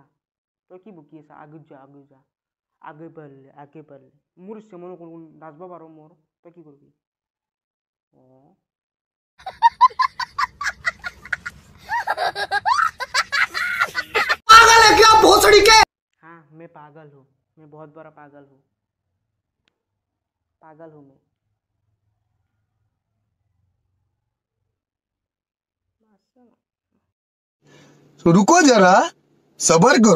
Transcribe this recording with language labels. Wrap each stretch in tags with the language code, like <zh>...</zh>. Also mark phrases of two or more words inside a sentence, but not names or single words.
<as>তই কি বকি আছা? আগে যা আগে বাঢ়লে মোৰ ইচ্ছা মই নাচব পাৰো, মোৰ তই কি কৰিবি?</as> <hi>पागल है क्या भोसड़ी के? हाँ मैं पागल हूँ, मैं बहुत बड़ा पागल हूँ मैं। तो रुको जरा, सबर करो।</hi>